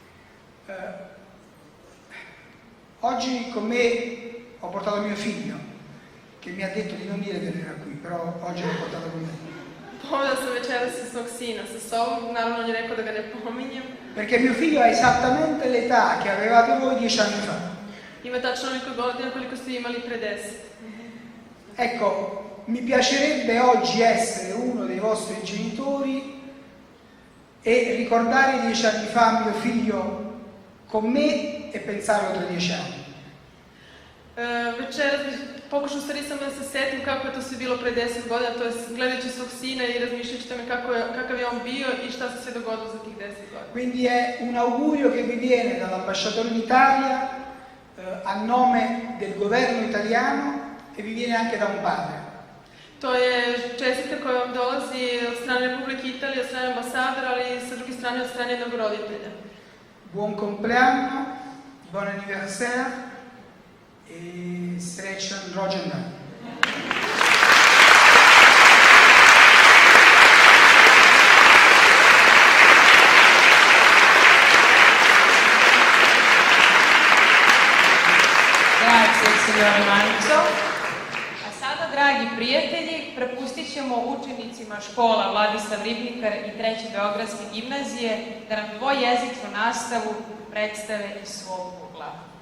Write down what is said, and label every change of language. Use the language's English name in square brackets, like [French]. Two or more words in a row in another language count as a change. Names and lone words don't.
[Italian] Oggi con me ho portato mio figlio, che mi ha detto di non dire che era qui, però oggi l'ho portato con me. [Serbian] Povela sam večeras i svog sina sa sobom, naravno on je rekao da ga ne pominjem. [Italian] Perché mio figlio ha esattamente l'età che avevate voi 10 anni fa. [Serbian] Ima tačno onoliko godina koliko ste imali pre 10. [Italian] Ecco, mi piacerebbe oggi essere uno dei vostri genitori e ricordare 10 anni fa mio figlio con me e pensarlo tra 10 anni. [Serbian] Večeras bih pokušao stvari samo da se setim kako je to sve bilo pre 10 godina, to je gledajući svog sina i razmišljajući tome kakav je on bio i šta se sve dogodilo za tih 10 godina. [Italian] Quindi è un augurio che vi viene dall'ambasciatore in Italia a nome del governo italiano e vi viene anche da un padre. [Serbian] To je čestitka koja vam dolazi od strane Republike Italije, od strane ambasadora, ali i sa druge strane od strane jednog roditelja. [Italian] Buon compleanno, buon anniversaire e [Serbian] srećan rođendan. [Italian] Grazie, signore Manco. [Serbian] A sada, dragi prijatelji, prepustit ćemo učenicima škola Vladislav Ribnikar i 3. Beogradske gimnazije da nam dvojezičnu nastavu predstave iz svog ugla.